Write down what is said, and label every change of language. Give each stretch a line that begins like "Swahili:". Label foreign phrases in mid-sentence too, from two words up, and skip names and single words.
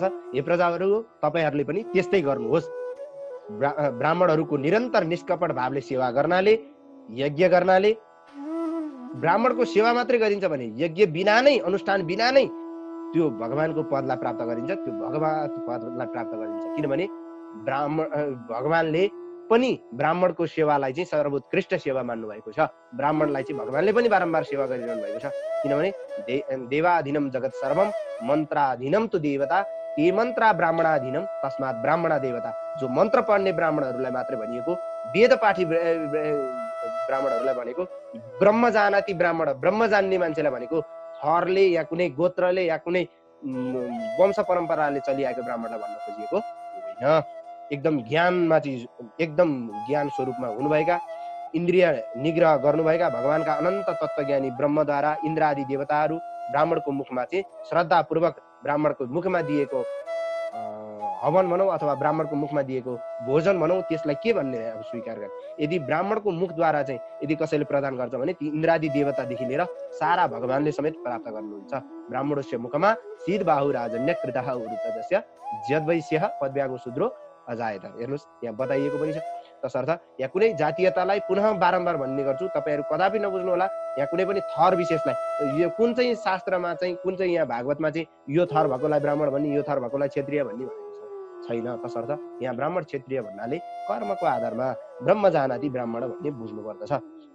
Nepali: हे प्रजाहरू तपाईहरूले पनि त्यस्तै गर्नुहोस्। ब्राह्मणहरूको निरन्तर निष्कपट भावले सेवा गर्नाले, यज्ञ गर्नाले, ब्राह्मणको सेवा मात्रै गरिन्छ भने यज्ञ बिना नै, अनुष्ठान बिना नै त्यो भगवानको पदलाई प्राप्त गरिन्छ, त्यो भगवत पदलाई प्राप्त गरिन्छ। किनभने भगवानले पनि ब्राह्मणको सेवालाई चाहिँ सर्वोत्कृष्ट सेवा मान्नु भएको छ। ब्राह्मणलाई चाहिँ भगवानले पनि बारम्बार सेवा गरिरहनु भएको छ।
Sanskrit: किनभने देवाधीनम जगत सर्वम मन्त्राधीनम तु देवता ते मन्त्रा ब्राह्मणाधीनम तस्मात् ब्राह्मणा देवता।
Nepali: जो मन्त्र पढ्ने ब्राह्मणहरूलाई मात्रै भनिएको, वेद पाठी ब्राह्मणहरूलाई भनेको,
Sanskrit: ब्रह्म जानाति ब्राह्मण,
Nepali: ब्रह्म जान्ने मान्छेलाई भनेको, थरले या कुनै गोत्रले या कुनै वंश परम्पराले चलिआएको ब्राह्मणलाई भन्न खोजिएको होइन। एकदम ज्ञानमा चाहिँ एकदम ज्ञान स्वरूपमा हुनुभएका, इन्द्रिय निग्रह गर्नुभएका भगवानका अनन्त तत्त्वज्ञानी ब्रह्मद्वारा इन्द्र आदि देवताहरू ब्राह्मणको मुखमा चाहिँ श्रद्धापूर्वक ब्राह्मणको मुखमा दिएको हवन भनौँ अथवा ब्राह्मणको मुखमा दिएको भोजन भनौँ, त्यसलाई के भन्ने अब स्वीकार गर्ने। यदि ब्राह्मणको मुखद्वारा चाहिँ यदि कसैले प्रदान गर्छ भने ती इन्द्रादि देवतादेखि लिएर सारा भगवानले समेत प्राप्त गर्नुहुन्छ।
Sanskrit: ब्राह्मणस्य मुखमा शीतबाहु राजन्य कृतः उरुतजस्य जद्वैश्यः पद्व्यागो शूद्रो अजायत।
Nepali: हेर्नुहोस् यहाँ बताइएको पनि छ। तसर्थ यहाँ कुनै जातीयतालाई पुनः बारम्बार भन्ने गर्छु, तपाईँहरू कदापि नबुझ्नु होला। यहाँ कुनै पनि थर विशेषलाई, यो कुन चाहिँ शास्त्रमा चाहिँ, कुन चाहिँ यहाँ भागवतमा चाहिँ यो थर भएकोलाई ब्राह्मण भन्ने, यो थर भएकोलाई क्षत्रिय भन्ने भनेको छैन। तसर्थ यहाँ ब्राह्मण क्षत्रिय भन्नाले कर्मको आधारमा
Sanskrit: ब्रह्म जानाति ब्राह्मण
Nepali: भन्ने बुझ्नु पर्दछ।